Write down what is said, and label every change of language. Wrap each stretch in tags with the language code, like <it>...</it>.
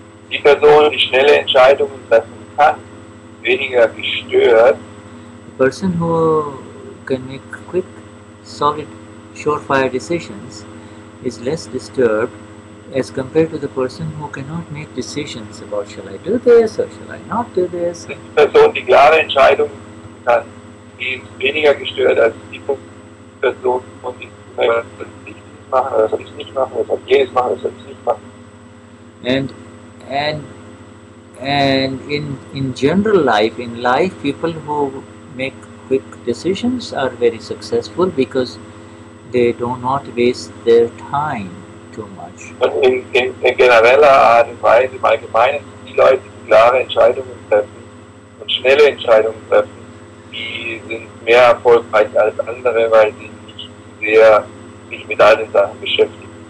<de>Die Person, die schnelle Entscheidungen treffen kann, weniger gestört.</de> <en>The person who can make quick, solid, surefire decisions is less disturbed as compared to the person who cannot make decisions about shall I do this or shall I not do this.</en> <de>Die Person, die klare Entscheidungen treffen kann, die ist weniger gestört als die Person, die soll ich machen oder soll ich nicht machen, oder soll ich jenes machen oder soll ich nicht machen.</de> <en>And in general life, people who make quick decisions are very successful because they do not waste their time too much.</en> <de>Und in genereller Art und Weise, im Allgemeinen, die Leute, die klare Entscheidungen treffen und schnelle Entscheidungen treffen, die sind mehr erfolgreich als andere, weil sie nicht sehr sich mit all den Sachen beschäftigen.</de>